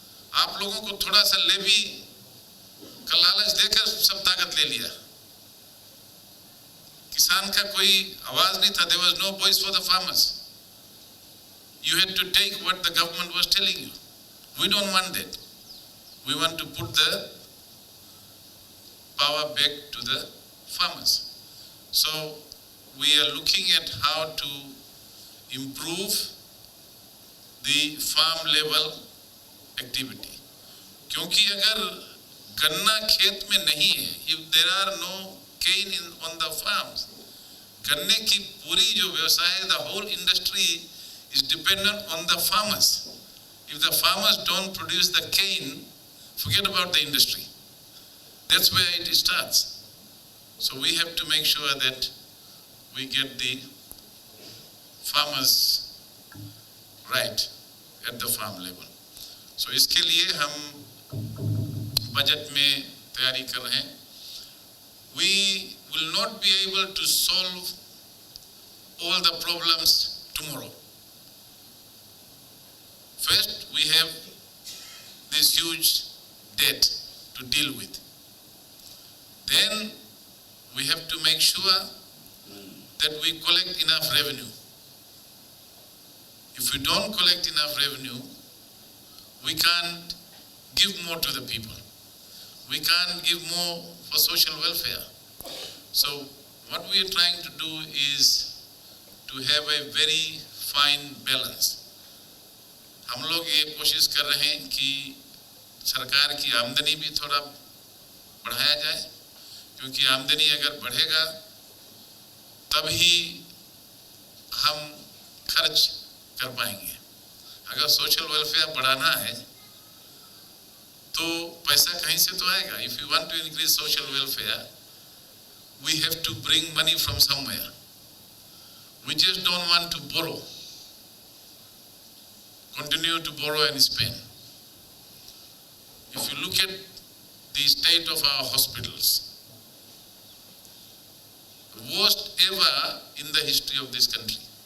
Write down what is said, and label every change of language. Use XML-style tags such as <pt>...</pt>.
<hi>आप लोगों को थोड़ा सा लेवी का लालच देकर सब ताकत ले लिया. किसान का कोई आवाज नहीं था.</hi> <en>There was no voice for the farmers. You had to take what the government was telling you. We don't want that. We want to put the power back to the farmers. So we are looking at how to improve the farm level activity.</en> <hi>क्योंकि अगर गन्ना खेत में नहीं है,</hi> <en>if there are no cane on the farms,</en> <hi>गन्ने की पूरी जो व्यवसाय है,</hi> <en>the whole industry is dependent on the farmers. If the farmers don't produce the cane, forget about the industry. That's where it starts. So we have to make sure that we get the farmers right at the farm level.</en> <hi>So इसके लिए हम budget में तैयारी कर रहे हैं.</hi> <en>We will not be able to solve all the problems tomorrow. First, we have this huge debt to deal with. Then we have to make sure that we collect enough revenue. If we don't collect enough revenue, we can't give more to the people. We can't give more for social welfare. So what we are trying to do is to have a very fine balance.</en> <hi>हम लोग ये कोशिश कर रहे हैं कि सरकार की आमदनी भी थोड़ा बढ़ाया जाए, क्योंकि आमदनी अगर बढ़ेगा तभी हम खर्च कर पाएंगे. अगर सोशल वेलफेयर बढ़ाना है तो पैसा कहीं से तो आएगा.</hi> <en>If you want to increase social welfare, we have to bring money from somewhere. We just don't want to borrow. Continue to borrow and spend. If you look at the state of our hospitals, the worst ever in the history of this country.</en>